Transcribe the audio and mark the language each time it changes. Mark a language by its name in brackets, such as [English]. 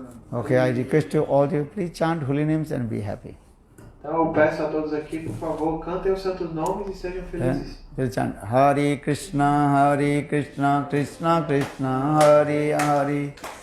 [English] Okay, I request you all to please chant holy names and be happy. [Portuguese] Então eu peço a todos aqui, por favor, cantem os santos nomes e sejam felizes. [English] We'll chant Hare Krishna, Krishna Krishna, Hare Hare.